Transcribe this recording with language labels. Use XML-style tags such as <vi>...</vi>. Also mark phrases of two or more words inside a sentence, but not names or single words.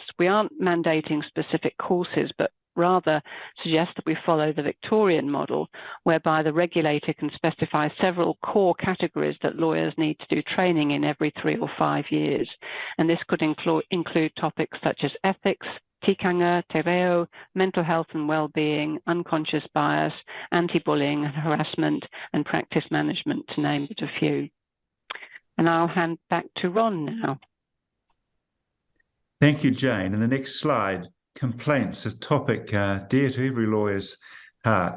<en>We aren't mandating specific courses, but rather suggest that we follow the Victorian model, whereby the regulator can specify several core categories that lawyers need to do training in every 3 or 5 years. And this could include topics such as ethics,</en> <mi>tikanga, te reo,</mi> <en>mental health and well-being, unconscious bias, anti-bullying and harassment, and practice management, to name but a few. And I'll hand back to Ron now. Thank you, Jane. And the next slide, complaints, a topic dear to every lawyer's heart.</en>